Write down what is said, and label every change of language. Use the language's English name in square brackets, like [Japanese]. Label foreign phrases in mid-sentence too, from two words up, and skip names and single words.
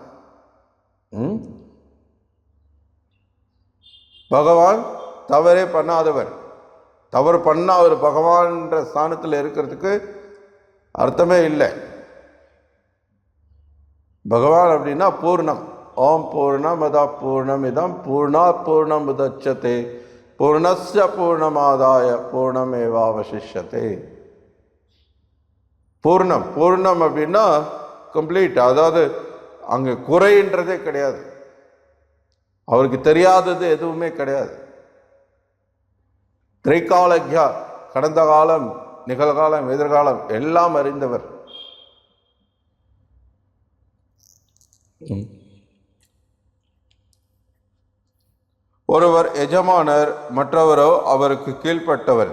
[Tamil] பகவான் தவறே பண்ணாதவர். தவறு பண்ண அவர் பகவான்ற ஸ்தானத்தில் இருக்கிறதுக்கு அர்த்தமே இல்லை. பகவான் அப்படின்னா பூர்ணம். [Sanskrit] ॐ पूर्णमदः पूर्णमिदं पूर्णात् पूर्णमुदच्यते पूर्णस्य पूर्णमादाय पूर्णमेवावशिष्यते. [Tamil] பூர்ணம். பூர்ணம் அப்படின்னா கம்ப்ளீட். அதாவது அங்கே குறைன்றதே கிடையாது. அவருக்கு தெரியாதது எதுவுமே கிடையாது. திரைகாலக்யா, கடந்த காலம் நிகழ்காலம் எதிர்காலம் எல்லாம் அறிந்தவர். ஒருவர் எஜமானர், மற்றவரோ அவருக்கு கீழ்ப்பட்டவர்.